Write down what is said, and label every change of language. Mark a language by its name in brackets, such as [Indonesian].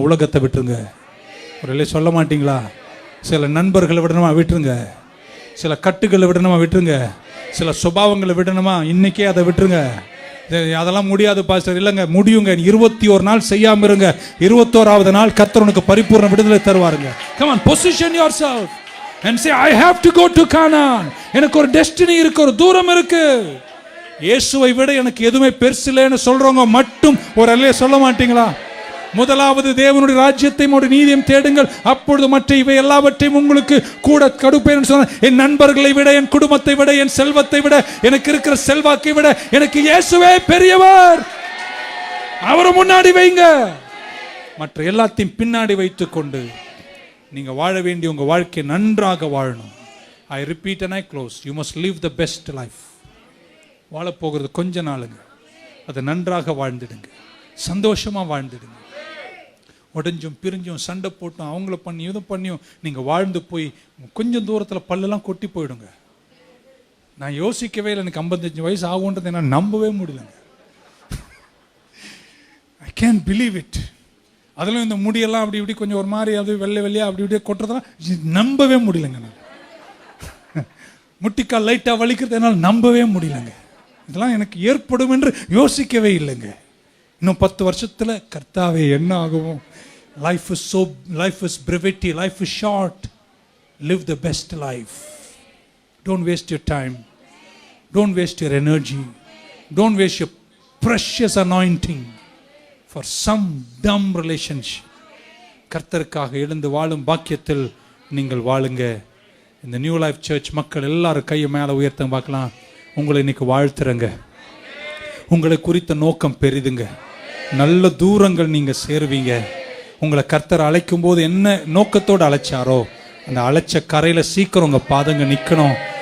[Tamil] உலகத்தை விட்டுருங்க. ஒருவேளை சொல்ல மாட்டீங்களா? சில நண்பர்களை விடணுமா? விட்டுருங்க. சில கட்டுகளை விடணுமா? விட்டுருங்க. சில சுபாவங்களை விடணுமா? இன்னைக்கே அதை விட்டுருங்க. அதெல்லாம் முடியாது பாஸ்டர். இல்லைங்க, முடியுங்க. 21 நாள் செய்யாம இருங்க. 21வது நாள் கர்த்தர் உனக்கு பரிபூர்ண விடுதலை தருவாருங்க. [English] Come on, position yourself and say I have to go to Canaan. [Tamil] எனக்கு ஒரு டெஸ்டினி இருக்கு, ஒரு தூரம் இருக்கு. இயேசுவை விட எனக்கு எதுவுமே பெருசு இல்லைன்னு சொல்றவங்க மட்டும் ஒரு அல்லையே சொல்ல மாட்டீங்களா? முதலாவது தேவனுடைய ராஜ்யத்தையும் ஒரு நீதியையும் தேடுங்கள், அப்பொழுது மற்ற இவை எல்லாவற்றையும் உங்களுக்கு கூட கொடுப்பேன் சொன்ன. என் நண்பர்களை விட, என் குடும்பத்தை விட, என் செல்வத்தை விட, எனக்கு இருக்கிற செல்வாக்கை விட எனக்கு இயேசுவே பெரியவர். அவரை முன்னாடி வைங்க. மற்ற எல்லாத்தையும் பின்னாடி வைத்துக் கொண்டு நீங்க வாழ வேண்டிய உங்க வாழ்க்கை நன்றாக வாழணும். [English] I repeat and I close. You must live the best life. [Tamil] வாழ போகிறது கொஞ்ச நாளுங்க. அதை நன்றாக வாழ்ந்துடுங்க. சந்தோஷமா வாழ்ந்துடுங்க. உடஞ்சும் பிரிஞ்சும் சண்டை போட்டும் அவங்கள பண்ணி இதை பண்ணியும் நீங்கள் வாழ்ந்து போய் கொஞ்சம் தூரத்தில் பல்லெல்லாம் கொட்டி போயிடுங்க. நான் யோசிக்கவே இல்லை எனக்கு 55 வயசு ஆகுன்றது என்னால் நம்பவே முடியலங்க. [English] I can believe it. [Tamil] அதெல்லாம் இந்த முடியெல்லாம் அப்படி இப்படி கொஞ்சம் ஒரு மாதிரி அது வெள்ளை வெள்ளையா அப்படி இப்படியே கொட்டுறதெல்லாம் நம்பவே முடியலங்க. நான் முட்டிக்கால் லைட்டாக வலிக்கிறது என்னால் நம்பவே முடியலங்க. இதெல்லாம் எனக்கு ஏற்படும் என்று யோசிக்கவே இல்லைங்க. இன்னும் 10 வருஷத்துல கர்த்தாவே என்ன ஆகும்? [English] Life is brevity, life is short. Live the best life. Don't waste your time. Don't waste your energy. Don't waste your precious anointing for some dumb relationship. [Tamil] கர்த்தருக்காக எழுந்து வாழும் பாக்கியத்தில் நீங்கள் வாழுங்க. இந்த நியூ லைஃப் சர்ச் மக்கள் எல்லாரும் கையை மேலே உயர்த்த பார்க்கலாம். உங்களை இன்னைக்கு வாழ்த்துறங்க. உங்களை குறித்த நோக்கம் பெரிதுங்க. நல்ல தூரங்கள் நீங்க சேருவீங்க. உங்களை கர்த்தர் அழைக்கும் போது என்ன நோக்கத்தோடு அழைச்சாரோ அந்த அழைச்ச கரையில சீக்கிரம் உங்க பாதங்க நிக்கணும்.